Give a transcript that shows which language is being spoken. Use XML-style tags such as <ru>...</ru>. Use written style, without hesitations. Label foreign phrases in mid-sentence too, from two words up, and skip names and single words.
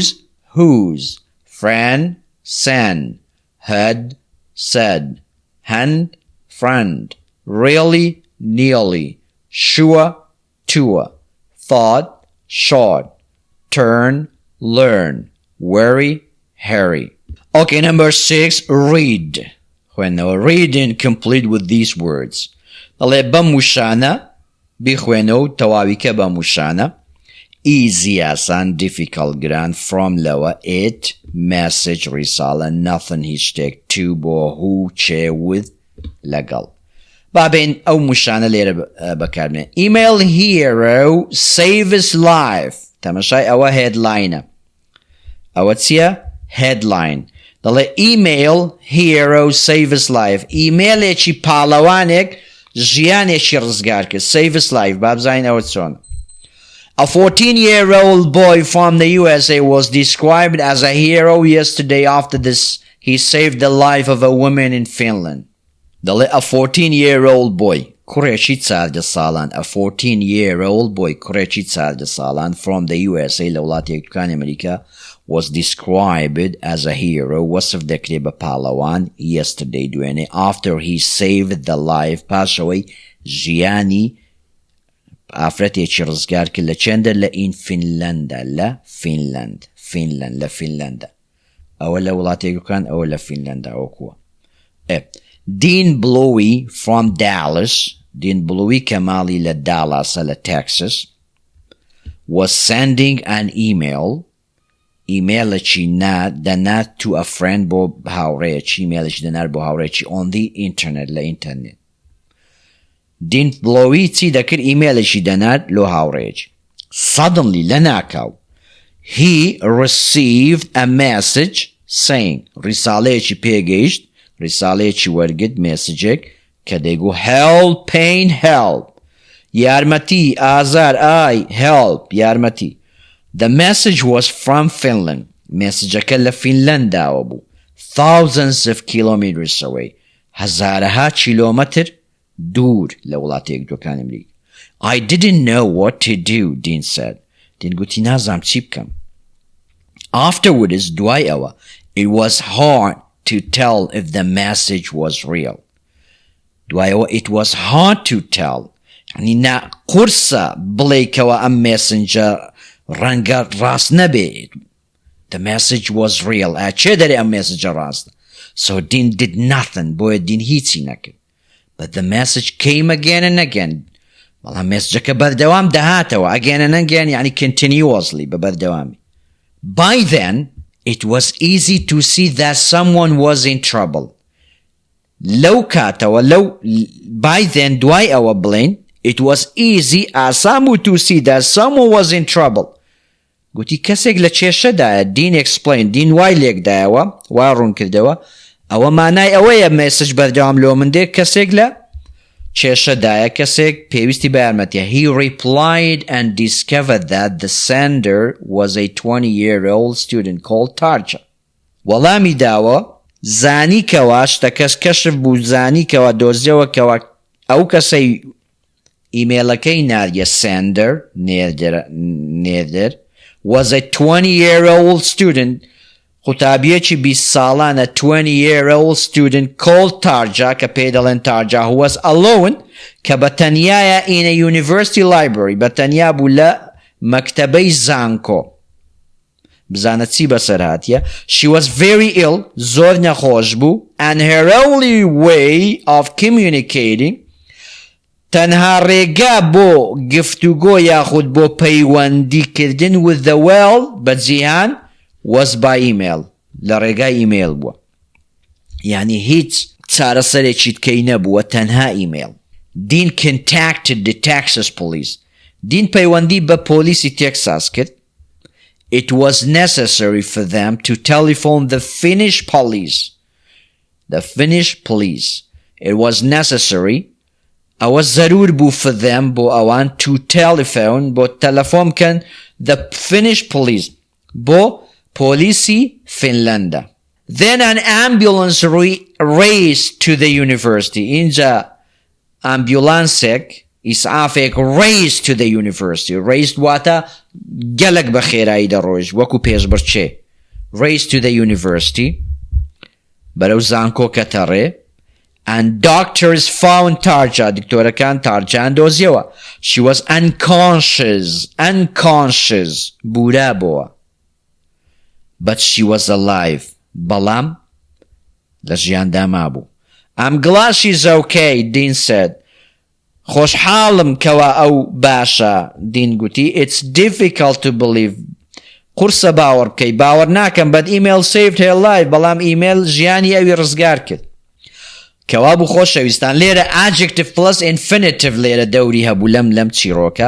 <en>whose friend send head said hand friend really nearly sure tour thought short turn learn worry hurry okay number 6 read reading complete with these</en> <ckb>words دەڵێ بەموشانە بیخوێنەوە و تەواویکە بەموشانە easy ئاسان difficult گران from لەوە</ckb> <en>it message</en> <ckb>ڕیساڵە nothing هیچ شتێک to بۆ who چێ with لەگەڵ بابین ئەو موشانە لێرە بەکارمێن</ckb> <en>email hero saves life</en> <ckb>تەمەشای ئەوە</ckb> <en>headline</en> <ckb>ئەوە چییە</ckb> <en>headline دەڵێ email hero saves life</en> <ckb>ئیمێلێکی پاڵەوانێک ژیانێکی ڕزگار کرد</ckb> <en>saves life</en> <ckb>بابزین ئەوە چۆن</ckb> <en>A 14-year-old boy from the USA was described as a hero yesterday after he saved the life of a woman in Finland. A 14-year-old boy,</en> <ckb>کوڕێکی 14 ساڵان,</ckb> <en>a 14-year-old boy,</en> <ckb>کوڕێکی 14 ساڵان</ckb> <en>from the USA</en> <ckb>لە وڵاتێکەکانی ئەمریکا</ckb> <en>was described as a hero</en> <ckb>وصف دەکرێت بە پاڵەوان yesterday دوێنێ</ckb> <en>after he saved the life</en> <ckb>پاشەوەی ژیانی ئافرەتێکی ڕزگار کرد لە چێندە لە فینلەندە لە فینلەند لە فینلەندە ئەوە لە وڵاتێکەکان ئەوە لە فینلەندە ئەوکووە Dean Bluey from Dallas Dean Bluey کە ماڵی لە دالاسە لە Texas</ckb> <en>was sending an email</en> <ckb>ئیمێلێکی دەنات</ckb> <en>to a friend</en> <ckb>بۆ هاوڕێیەکی ئیمێلێکی دەنات بۆ هاوڕێیەکی</ckb> <en>on the internet</en> <ckb>لە ئینتەرنێت Dean Bluey چی دەکرد ئیمێلێکی دەنات لۆ هاوڕێیەکی suddenly لە ناکاو</ckb> <en>he received a message saying</en> <ckb>ڕیساڵەیەکی پێگەیشت ڕیساڵەیەکی وەرگرت مێسجێک کە دەیگو</ckb> <en>help pain help</en> <ckb>یارمەتی ئازار ئای help یارمەتی</ckb> <en>The message was from Finland.</en> <ckb>مێسجەکە لە فینلەنداوە بوو.</ckb> <en>Thousands of kilometers away.</en> <ckb>هەزارەها کیلۆمەتر دوور لە وڵاتێک ئەمریکا.</ckb> <en>I didn't know what to do, Dean said.</en> <ckb>Dean گوتی نازام چی بکەم. Afterwards, دوای ئەوە,</ckb> <en>it was hard to tell if the message was real.</en> <ckb>دوای ئەوە,</ckb> <en>it was hard to tell.</en> <ckb>یعنی نا قورسە بڵێیکەوە ئەم مێسنجە ڕەنگە ڕاست نەبێت.</ckb> <en>The message was real.</en> <ckb>چێ دەرێ ئەم مێسجە ڕاستە.</ckb> <en>So Dean did nothing.</en> <ckb>بۆیە Dean هیچی نەکرد.</ckb> <en>But the message came again and again.</en> <ckb>بەڵام مێسجەکە بەردەوام دەهاتەوە.</ckb> <en>Again and again یعنی continuously بەبەردەوامی. By then, it was easy to see that someone was in trouble.</en> <ckb>لەو کاتەوە</ckb> <en>by then</en> <ckb>دوای ئەوە بڵێن</ckb> <en>it was easy to see that someone was in trouble.</en> <ckb>گوتی کەسێک لە کێشەدایە.</ckb> <en>Dean explained.</en> <ckb>Dean وای لێکدایەوە وای ڕوون کردەوە ئەوە مانای ئەوەیە مێسج بەردەوام لۆ من دێ کەسێک لە کێشەدایە کەسێک پێویستی بە یارمەتیە.</ckb> <en>He replied and discovered that the sender was a 20-year-old student called Tarja.</en> <ckb>وەڵامی داوە زانیکەوە شتەکەس کەشف بوو زانیکەوە دۆزیەوە کەوە ئەو کەسەی ئیمێلەکەی ناردیە sender نێردەر</ckb> <en>was a 20-year-old student</en> <ckb>قوتابیەکی 20 ساڵانە</ckb> <en>20-year-old student called Tarja</en> <ckb>کە پێی دەڵێن Tarja</ckb> <en>who was alone</en> <ckb>کە بەتەنیایە</ckb> <en>in a university library</en> <ckb>بەتەنیا بوو لە مەکتەبەی زانکۆ بزانە چی بەسەر هاتیە.</ckb> <en>She was very ill</en> <ckb>زۆر نەخۆش بوو</ckb> <en>and her only way of communicating</en> <ckb>تەنها ڕێگا بۆ گفتوگۆ یاخود بۆ پەیوەندیکردن</ckb> <en>with the world</en> <ckb>بە جیهان</ckb> <en>was by email</en> <ckb>لە ڕێگای ئیمێل بووە. یعنی هیچ چارەسەرێکی تکەی نەبووە تەنها ئیمێل.</ckb> <en>Dean contacted the Texas police.</en> <ckb>Dean پەیوەندی بە پۆلیسی تێکساس کرد.</ckb> <en>It was necessary for them to telephone the Finnish police. The Finnish police. It was necessary</en> <ckb>ئەوە زەرور بوو</ckb> <en>for them</en> <ckb>بۆ ئەوان</ckb> <en>to telephone</en> <ckb>بۆ تەلەفۆن بکەن</ckb> <en>the Finnish police</en> <ckb>بۆ پۆلیسی فینلەندە.</ckb> <en>Then an ambulance raced to the university.</en> <ckb>اینجا ئامبیولانسێک ئیسعافێک</ckb> <en>raced to the university.</en> <ckb>Raced واتە گەلک بە خێرایی دەڕۆیشت وەکو پێشبڕکێ.</ckb> <en>Raced to the university</en> <ckb>بەرەو زانکۆ کەتەڕێ.</ckb> <en>And doctors found Tarja.</en> <ckb>دکتۆرەکان تارجان دۆزیەوە.</ckb> <en>She was unconscious.</en> <ckb>بورا بووە.</ckb> <en>But she was alive.</en> <ckb>بەڵام لە ژیاندا مابوو.</ckb> <en>I'm glad she's okay, Dean said.</en> <ckb>خۆشحاڵم کەوا ئەو باشە.</ckb> <en>Dean گوتی It's difficult to believe.</en> <ckb>قورسە باوەڕ بکەی. باوەڕ ناکەم</ckb> <en>but email saved her life.</en> <ckb>بەڵام ئیمێل ژیانی ئەوی ڕزگار کرد. کەوا بوو خۆشەویستان لێرە</ckb> <en>adjective plus infinitive</en> <ckb>لێرە دەوری هەبوو لەم چیرۆکە.</ckb>